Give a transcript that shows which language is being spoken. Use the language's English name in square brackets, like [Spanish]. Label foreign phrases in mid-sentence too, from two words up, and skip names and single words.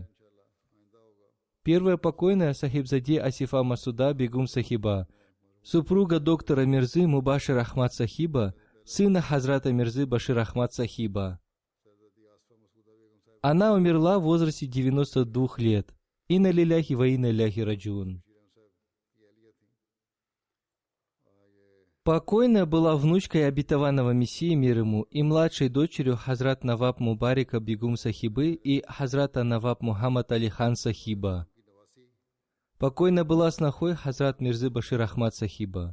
[Russian] Первая покойная Сахибзаде Асифа Масуда Бегум Сахиба, супруга доктора Мирзы Мубашир Ахмад Сахиба, сына Хазрата Мирзы Башир Ахмад Сахиба. Она умерла в возрасте 92 лет. [Arabic] إنا لله وإنا إليه راجعون. [Russian] Покойная была внучкой обетованного Мессии мир ему и младшей дочерью Хазрат Наваб Мубарика Бегум Сахибы и Хазрата Наваб Мухаммад Али Хан Сахиба. Покойная была снохой Хазрат Мирзы Башир Ахмад Сахиба.